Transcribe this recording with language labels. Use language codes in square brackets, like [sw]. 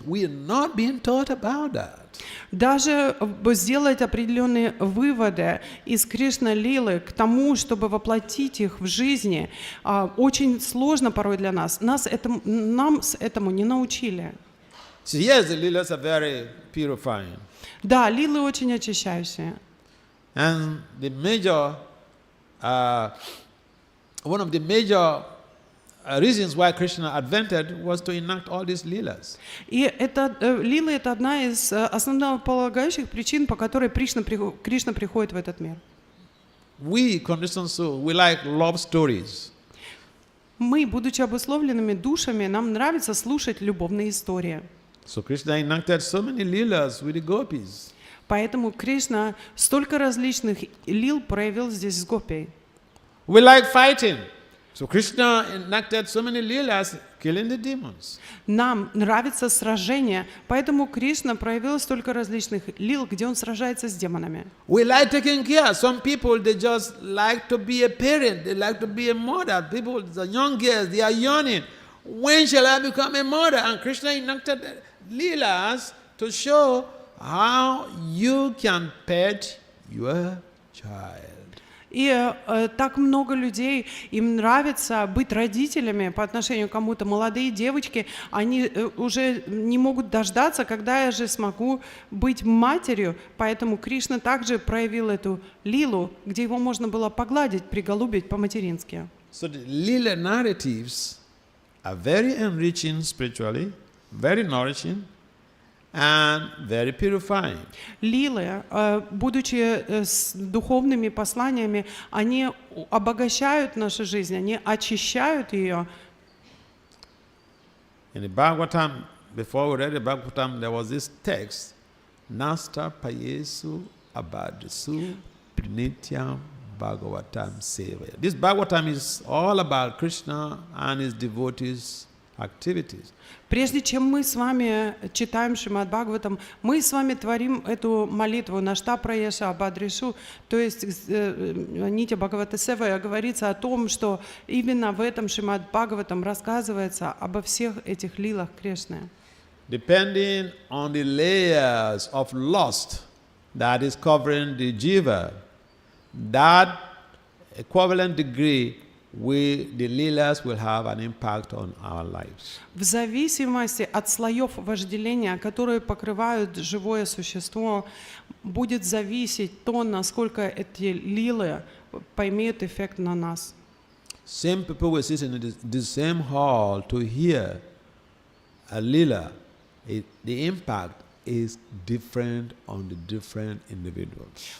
[en] We are not being taught about that. [ru] Даже сделать определенные выводы из Кришна-лилы к тому, чтобы воплотить их в жизни, очень сложно порой для нас. Нам этому не научили. [en] So yes, the lilas are very purifying. [ru] Да, лилы очень очищающие. [en] And the major, one of the major reasons why Krishna advented was to enact all these lilas. [ru] И лилы — это одна из основополагающих причин, по которой Кришна приходит в этот мир. [en] We, conditioned souls, we like love stories. [ru] Мы, будучи обусловленными душами, нам нравится слушать любовные истории. [en] So Krishna enacted so many lilas with the gopis. [ru] Поэтому Кришна столько различных лил проявил здесь с гопей. [en] We like fighting. So Krishna enacted so many lilas killing the demons. [ru] Нам нравится сражение, поэтому Кришна проявил столько различных лил, где он сражается с демонами. [en] We like taking care. Some people, they just like to be a parent. They like to be a mother. People, the young girls, they are yearning. When shall I become a mother? And Krishna enacted lilas to show how you can pet your child. [ru] И так много людей, им нравится быть родителями по отношению к кому-то. Молодые девочки, они уже не могут дождаться, когда я же смогу быть матерью. Поэтому Кришна также проявил эту лилу, где его можно было погладить, приголубить по-матерински. [en] So the lila narratives are very enriching spiritually, very nourishing, and very purifying. [ru] Лилы, будучи с духовными посланиями, они обогащают нашу жизнь, они очищают ее. [en] In the Bhagavatam, before we read the Bhagavatam, there was this text, [sa] Nasta Payesu Abadisu Prinityam Bhagavatam Sevaya. [en] This Bhagavatam is all about Krishna and his devotees' activities. [ru] Прежде чем мы с вами читаем Шримад Бхагаватам, мы с вами творим эту молитву «Нашта праеша абадришу», то есть Нитя Бхагавата Севая говорится о том, что именно в этом Шримад Бхагаватам рассказывается обо всех этих лилах Кришны. [en] depending on the layers of lust that is covering the jiva, that equivalent degree the leelas will have an impact on our lives. [ru] В зависимости от слоев вожделения, которые покрывают живое существо, будет зависеть то, насколько эти лилы поимеют эффект на нас. [en] Same people will sit in the same hall to hear a lila. The impact is different on the different individuals.